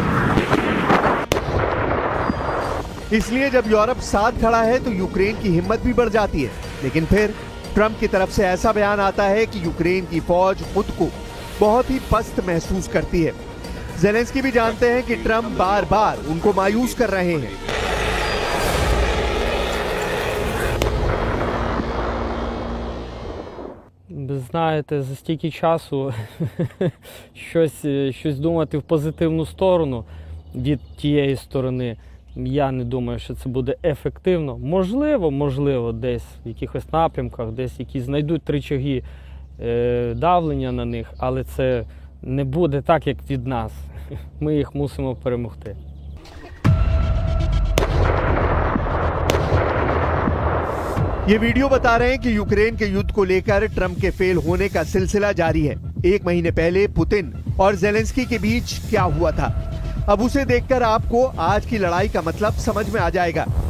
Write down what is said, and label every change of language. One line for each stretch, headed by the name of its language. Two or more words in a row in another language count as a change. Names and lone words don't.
Hindi: इसलिए जब यूरोप साथ खड़ा है तो यूक्रेन की हिम्मत भी बढ़ जाती है। लेकिन फिर ट्रंप की तरफ से ऐसा बयान आता है कि यूक्रेन की फौज खुद को बहुत ही पस्त महसूस करती है। ज़ेलेंस्की भी जानते हैं कि ट्रंप बार बार उनको मायूस कर रहे हैं।
Ukrainian: Знаєте, за стільки часу щось думати в позитивну сторону від тієї сторони, я не думаю, що це буде ефективно. Можливо, десь в якихось напрямках, десь якісь знайдуть рычаги давлення на них, але це не буде так, як від нас. Ми їх мусимо перемогти.
Hindi: ये वीडियो बता रहे हैं कि यूक्रेन के युद्ध को लेकर ट्रंप के फेल होने का सिलसिला जारी है। एक महीने पहले पुतिन और ज़ेलेंस्की के बीच क्या हुआ था, अब उसे देखकर आपको आज की लड़ाई का मतलब समझ में आ जाएगा।